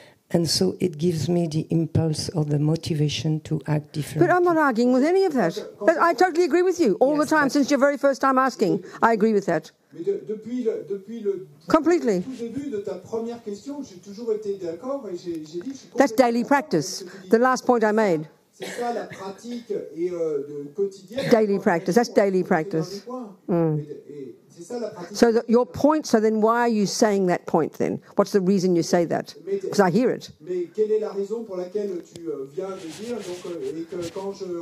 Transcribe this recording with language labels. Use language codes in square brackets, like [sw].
[en] And so it gives me the impulse or the motivation to act differently. But I'm not arguing with any of that. I totally agree with you all the Yes, time but- since your very first time asking. I agree with that. [fr] Mais depuis le [en] Completely. [fr] tout début de ta première question, j'ai toujours été d'accord et j'ai dit que je suis [en] That's [fr] complètement [en] daily [fr] d'accord [en] practice. [fr] avec ce que tu dis. [en] The last point I made. [fr] C'est ça la pratique et de quotidienne. [en] Daily practice. That's daily practice. [fr] Et c'est ça la pratique. [en] So your point, so then why are you saying that point then? What's the reason you say that? Because I hear it. [fr] Mais quelle est la raison pour laquelle tu viens de dire donc, et que quand je